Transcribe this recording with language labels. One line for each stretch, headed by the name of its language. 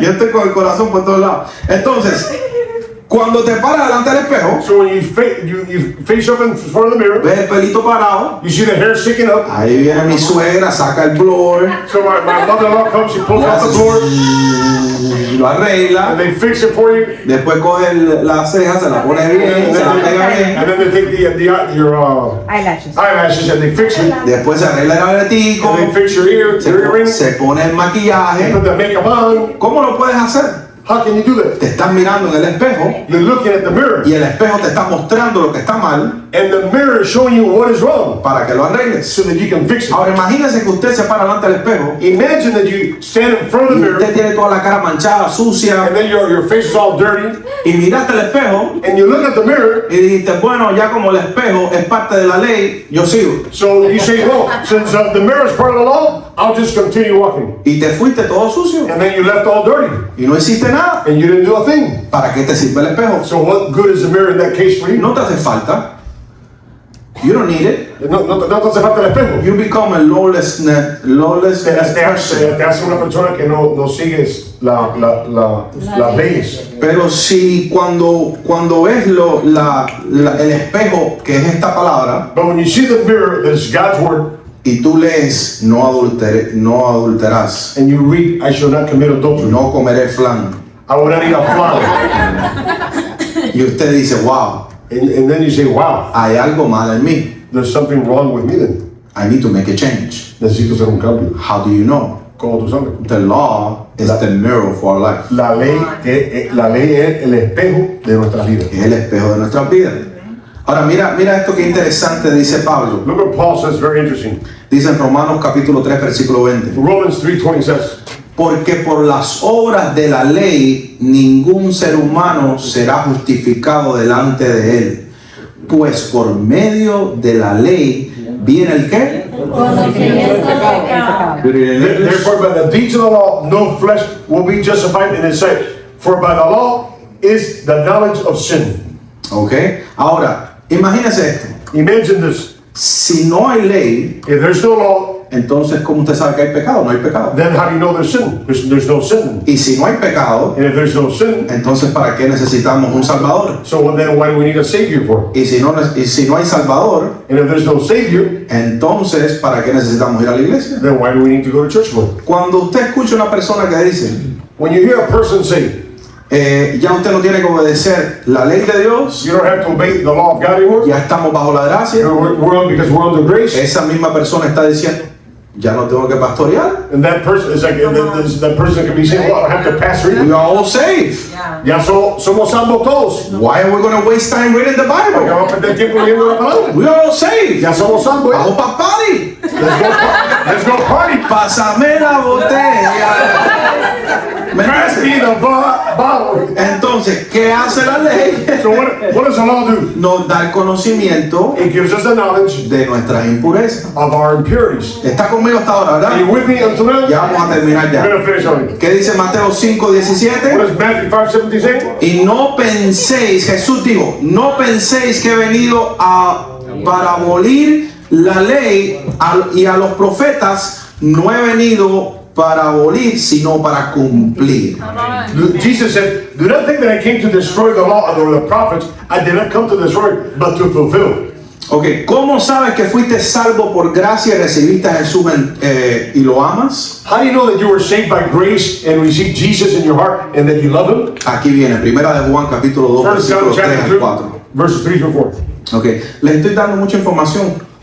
Spanish: Yo estoy con el corazón por todos lados. Entonces, cuando te paras delante del espejo,
English: So when you face up in front of the mirror,
Spanish: ves el pelito parado,
English: you see the hair sticking up.
Spanish: ahí viene mi suegra, saca el blower,
English: So my mother-in-law comes, she pulls out the blower,
Spanish: lo arregla,
English: and they fix it for you.
Spanish: después coge la ceja, se la pone bien, se la pega bien,
English: And then they take your Eyelashes. eyelashes and they fix it.
Spanish: después se arregla el aretico,
English: And they fix your earring.
Spanish: se pone el
English: They
Spanish: maquillaje.
English: put the makeup on.
Spanish: ¿Cómo lo puedes hacer?
English: How can you do that?
Spanish: Te estás mirando en el espejo
English: You're looking at the mirror,
Spanish: y el espejo te está mostrando lo que está mal,
English: And the mirror is showing you what is wrong
Spanish: para que lo arregles.
English: so that you can fix it.
Spanish: Ahora imagínese que usted se para delante del espejo
English: Imagine that you stand in front of the
Spanish: y
English: mirror
Spanish: usted tiene toda la cara manchada, sucia,
English: and then your face is all dirty
Spanish: y miraste el espejo
English: and you look at the mirror.
Spanish: y dijiste, bueno, ya como el espejo es parte de la ley, yo sigo.
English: So you say, well, since the mirror is part of the law, I'll just continue walking.
Spanish: Y te fuiste todo sucio
English: And then you left all dirty
Spanish: y no hiciste nada.
English: and you didn't do a thing.
Spanish: ¿Para qué te sirve el espejo?
English: So what good is the mirror in that case for you?
Spanish: No te hace falta.
English: You don't need it.
Spanish: No te hace falta el espejo.
English: You become a lawless person.
Spanish: Te hace una persona que no sigues las leyes. Pero si cuando ves el espejo, que es esta palabra,
English: But when you see the mirror, that is God's word,
Spanish: y tú lees, no adulterarás,
English: and you read, I shall not commit adultery.
Spanish: no comeré flan,
English: I will not eat a fly.
Spanish: y usted dice, wow,
English: And then you say, wow,
Spanish: hay algo mal en mí.
English: there's something wrong with me then. I need to make a change.
Spanish: Necesito hacer un cambio.
English: How do you know?
Spanish: ¿Cómo tú sabes?
English: The law is the mirror for our life.
Spanish: La ley es el espejo de nuestras vidas. Es el espejo de nuestras vidas. Ahora mira esto que interesante dice Pablo.
English: Look what Paul says, very interesting.
Spanish: Dice en Romanos capítulo 3 versículo 20.
English: Romans 3:20 says,
Spanish: Porque por las obras de la ley ningún ser humano será justificado delante de él. Pues por medio de la ley viene el ¿qué? Conocimiento del pecado.
English: therefore by the deeds of the law no flesh will be justified in his sight. For by the law is the knowledge of sin.
Spanish: Ok. Ahora, imagínese esto.
English: Imagine this.
Spanish: Si no hay ley,
English: If there's no law,
Spanish: entonces ¿cómo usted sabe que hay pecado? No hay pecado.
English: then how do you know there's sin? There's no sin.
Spanish: Y si no hay pecado,
English: And if there's no sin,
Spanish: entonces ¿para qué necesitamos un Salvador?
English: so then why do we need a savior for?
Spanish: Y si no hay Salvador,
English: And if there's no savior,
Spanish: entonces ¿para qué necesitamos ir a la iglesia?
English: then why do we need to go to church for?
Spanish: Cuando usted escucha una persona que dice,
English: When you hear a person say,
Spanish: ya usted no tiene que obedecer la ley de Dios,
English: you don't have to obey the law of God anymore,
Spanish: ya estamos bajo la gracia,
English: because we're under grace,
Spanish: esa misma persona está diciendo, ya no tengo que pastorear,
English: and that person is like, that person can be saying, well, I don't have to pastor we either. are all saved.
Spanish: Ya somos salvos todos.
English: Why are we going to waste time reading the
Spanish: Porque
English: Bible?
Spanish: vamos a perder tiempo leyendo la palabra.
English: We are all saved.
Spanish: Ya somos salvos. Vamos para party.
English: Let's go party.
Spanish: Pásame la botella. ¿Me
English: Pass me
Spanish: entiendes?
English: the bottle.
Spanish: Entonces, ¿qué hace la ley?
English: So what does the law do?
Spanish: Nos da el conocimiento
English: It gives us the knowledge
Spanish: de nuestras impurezas.
English: of our impurities.
Spanish: Está conmigo hasta ahora,
English: Are you
Spanish: ¿verdad?
English: with me until now?
Spanish: Ya vamos a terminar
English: We're
Spanish: ya.
English: going to finish on it.
Spanish: ¿Qué dice Mateo 5,
English: What
Spanish: 17?
English: does Matthew 5:17 say?
Spanish: Y no penséis, Jesús dijo, no penséis que he venido para abolir la ley y a los profetas, no he venido para abolir, sino para cumplir.
English: Jesus said, do not think that I came to destroy the law or the prophets. I did not come to destroy, but to fulfill.
Spanish: Ok, ¿cómo sabes que fuiste salvo por gracia y recibiste a Jesús y lo amas?
English: How do you know that you were saved by grace and received Jesus in your heart and that you love Him?
Spanish: Aquí viene, primera de Juan capítulo 2,
English: First John
Spanish: versículos 3
English: chapter
Spanish: al
English: 2,
Spanish: 4.
English: verses 3 through 4.
Spanish: Ok, les estoy dando mucha información.